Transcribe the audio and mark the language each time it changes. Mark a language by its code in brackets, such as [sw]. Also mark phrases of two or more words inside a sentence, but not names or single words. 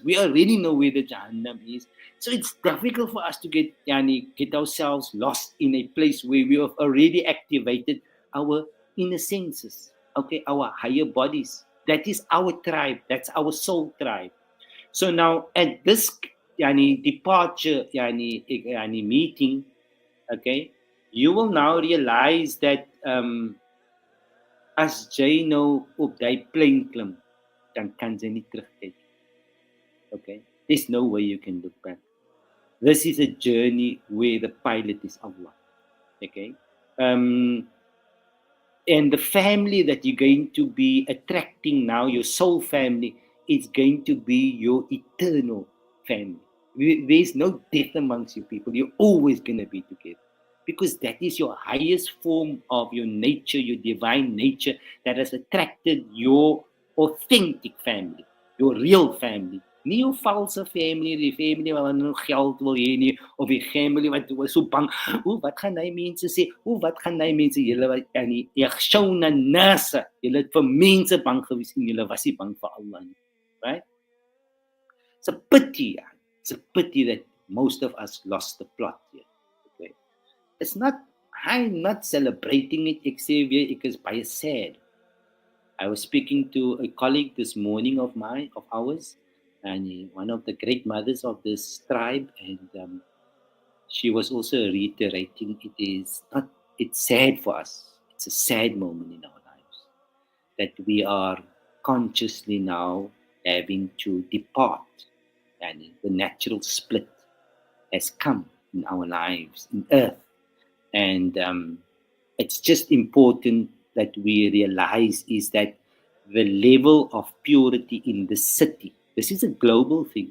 [en] We already know where the Jahannam is. So it's difficult for us to get ourselves lost in a place where we have already activated our inner senses, okay, our higher bodies. That is our tribe. That's our soul tribe. So now at this departure meeting, okay, you will now realize that as [af] jy nou op die plane klim, dan kan jy nie terugkyk. [en] Okay, there's no way you can look back. This is a journey where the pilot is Allah. Okay, and the family that you're going to be attracting now, your soul family, is going to be your eternal family. There's no death amongst you people. You're always going to be together, because that is your highest form of your nature, your divine nature, that has attracted your authentic family, your real family. [af] Nie jou valse family, die family wat nou geld wil hê nie, of die family wat so bang, wat gaan hy mense sê, wat gaan hy mense, julle wat [ar] يخشون الناس, [af] julle het vir mense bang gewees en julle was nie bang vir Allah nie, [en] right? It's a pity that most of us lost the plot here. Okay, it's not, I'm not celebrating it, [af] ek sê weer, ek is baie sad. [en] I was speaking to a colleague this morning of ours, and one of the great mothers of this tribe, and she was also reiterating it's sad for us. It's a sad moment in our lives that we are consciously now having to depart, and the natural split has come in our lives, in earth, and it's just important that we realize is that the level of purity in the city, this is a global thing.